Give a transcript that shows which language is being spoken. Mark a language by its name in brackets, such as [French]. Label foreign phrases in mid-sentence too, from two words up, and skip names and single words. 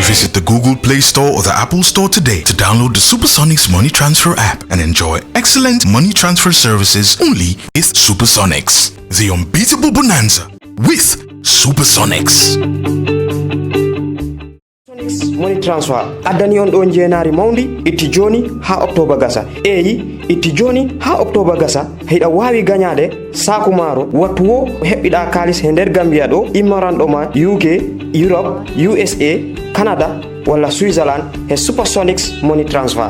[English] Visit the Google Play Store or the Apple Store today to download the Supersonics Money Transfer app and enjoy excellent money transfer services only with Supersonics. The unbeatable bonanza with Supersonics. Money transfer [Fula] addani on ɗon jeenari mawdi itti joni ha octobre gasa eyi itti joni ha octobre gasa heɗa wawi gagnade saku maro wattu wo heɓɓiɗa kalis e nder Gambia ɗo immoranɗo ma UK, Europe, USA, Canada walla Switzerland e Supersonics Money Transfer.